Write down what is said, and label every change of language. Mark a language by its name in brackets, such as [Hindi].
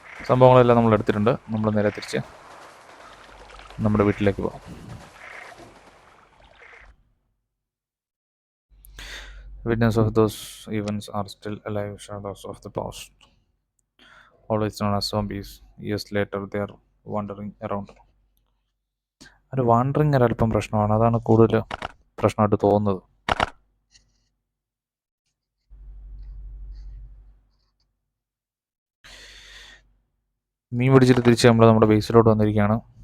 [Malayalam] സംഭവങ്ങളെല്ലാം നമ്മൾ എടുത്തിട്ടുണ്ട്. നമ്മൾ നേരെ തിരിച്ച് നമ്മുടെ വീട്ടിലേക്ക് പോകാം. [English] Witnesses of those events are still alive, shadows of the past, always known as zombies. Years later, they are wandering around. [Malayalam] ഒരു വാണ്ടറിങ് ഒരല്പം പ്രശ്നമാണ്. അതാണ് കൂടുതൽ പ്രശ്നമായിട്ട് തോന്നുന്നത്. മീൻ പിടിച്ചിട്ട് തിരിച്ച് നമ്മൾ നമ്മുടെ ബേസിലോട്ട് വന്നിരിക്കുകയാണ്.